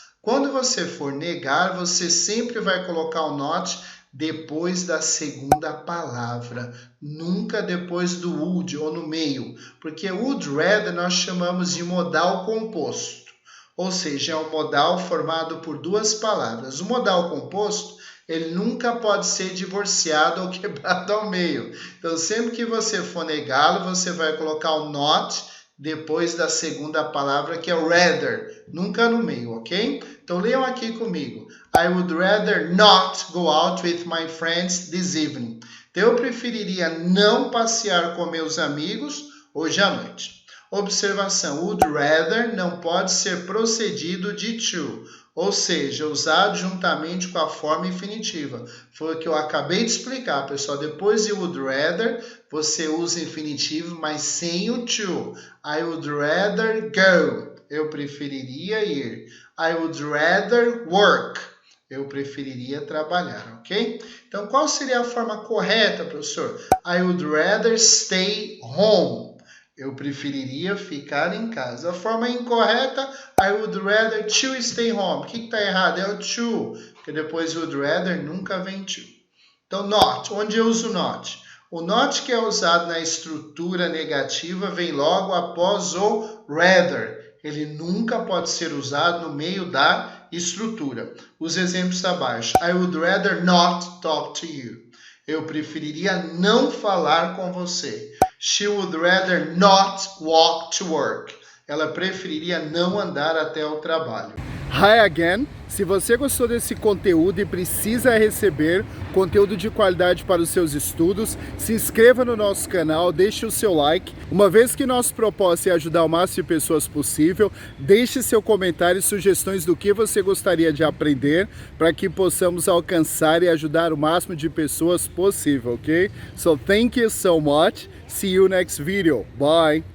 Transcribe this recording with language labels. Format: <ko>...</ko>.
<pt>Quando você for negar, você sempre vai colocar o not depois da segunda palavra, nunca depois do would ou no meio, porque would rather nós chamamos de modal composto, ou seja, é um modal formado por duas palavras. O modal composto, ele nunca pode ser divorciado ou quebrado ao meio. Então, sempre que você for negá-lo, você vai colocar o not depois da segunda palavra, que é o rather, nunca no meio, ok? Então, leiam aqui comigo.</pt> <en>I would rather not go out with my friends this evening.</en> <pt>Então, eu preferiria não passear com meus amigos hoje à noite. Observação, would rather não pode ser procedido de to, ou seja, usado juntamente com a forma infinitiva. Foi o que eu acabei de explicar, pessoal. Depois de would rather, você usa infinitivo, mas sem o to.</pt> <en>I would rather go.</en> <pt>Eu preferiria ir.</pt> <en>I would rather work.</en> <pt>Eu preferiria trabalhar, ok? Então, qual seria a forma correta, professor?</pt> <en>I would rather stay home.</en> <pt>Eu preferiria ficar em casa. A forma incorreta,</pt> <en>I would rather to stay home.</en> <pt>O que está errado? É o to, porque depois would rather nunca vem to. Então, not. Onde eu uso not? O not que é usado na estrutura negativa vem logo após o rather. Ele nunca pode ser usado no meio da estrutura. Os exemplos abaixo.</pt> <en>I would rather not talk to you.</en> <pt>Eu preferiria não falar com você.</pt> <en>She would rather not walk to work.</en> <pt>Ela preferiria não andar até o trabalho.</pt> <en>Hi again!</en> <pt>Se você gostou desse conteúdo e precisa receber conteúdo de qualidade para os seus estudos, se inscreva no nosso canal, deixe o seu like. Uma vez que nosso propósito é ajudar o máximo de pessoas possível, deixe seu comentário e sugestões do que você gostaria de aprender para que possamos alcançar e ajudar o máximo de pessoas possível, ok?</pt> <en>So thank you so much. See you next video. Bye!</en>